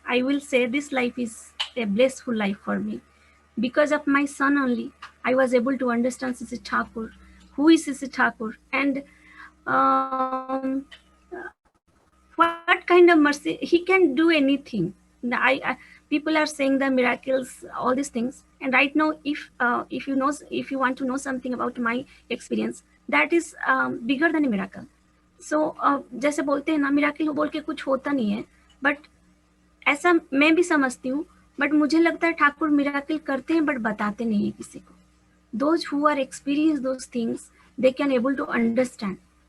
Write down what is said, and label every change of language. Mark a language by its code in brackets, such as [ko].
[en] I will say this life is a blissful life for me. Because of my son only, I was able to understand Sisi Thakur, who is Sisi Thakur, and what kind of mercy. He can do anything. People are saying the miracles, all these things, and right now, if you want to know something about my experience, that is bigger than a miracle. [hi] So जैसे बोलते हैं ना, miracle बोल के कुछ होता नहीं है, बट ऐसा मैं भी समझती हूँ, बट मुझे लगता है ठाकुर मिराकिल करते हैं बट बताते नहीं है किसी को. [en] Those who are experienced those things, they can able to understand.